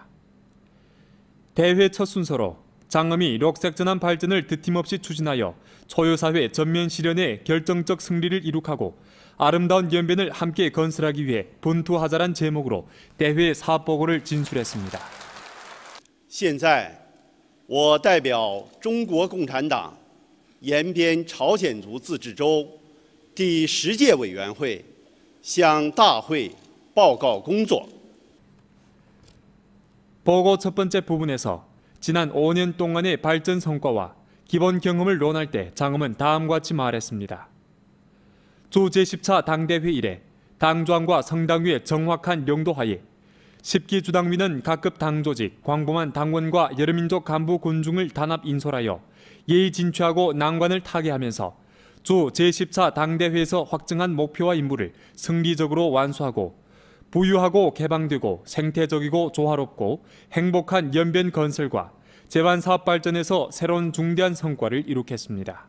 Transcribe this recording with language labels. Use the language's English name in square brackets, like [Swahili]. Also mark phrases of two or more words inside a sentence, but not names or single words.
[Korean] 대회 첫 순서로 장엄이 록색 전환 발전을 드팀없이 추진하여 초효사회 전면 실현에 결정적 승리를 이룩하고 아름다운 연변을 함께 건설하기 위해 분투하자란 제목으로 대회 사업보고를 진술했습니다. [Chinese] 现在我代表中国共产党延边朝鲜族自治州第10届委员会向大会报告工作。 [Korean] 보고 첫 번째 부분에서 지난 5년 동안의 발전 성과와 기본 경험을 논할 때 장엄은 다음과 같이 말했습니다. 주 제10차 당대회 이래 당조항과 성당위의 정확한 용도하에 10기 주당위는 각급 당조직, 광범한 당원과 여러민족 간부 군중을 단합 인솔하여 예의진취하고 난관을 타개하면서 주 제10차 당대회에서 확정한 목표와 임무를 승리적으로 완수하고 부유하고 개방되고 생태적이고 조화롭고 행복한 연변 건설과 재반사업 발전에서 새로운 중대한 성과를 이룩했습니다.